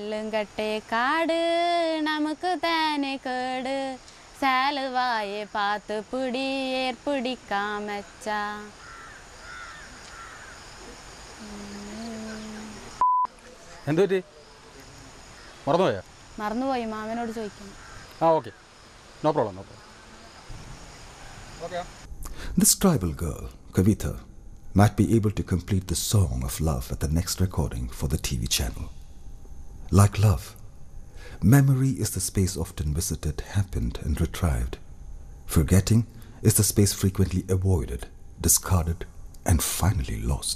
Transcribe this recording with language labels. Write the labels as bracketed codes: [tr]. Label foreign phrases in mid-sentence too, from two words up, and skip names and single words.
[ta] கட்டே காடு நமக்கு தானே கேடு சாலுவாயே பார்த்து பிடி ஏற்பிடிக்காமச்சா [ml] എന്ത് പറ്റി മറന്നുപോയോ മറന്നുപോയി മാമനോട് ചോദിക്കണം [en] okay no problem okay This tribal girl, Kavita, might be able to complete the song of love at the next recording for the TV channel. Like love, memory is the space often visited, happened and retrieved. Forgetting is the space frequently avoided, discarded and finally lost.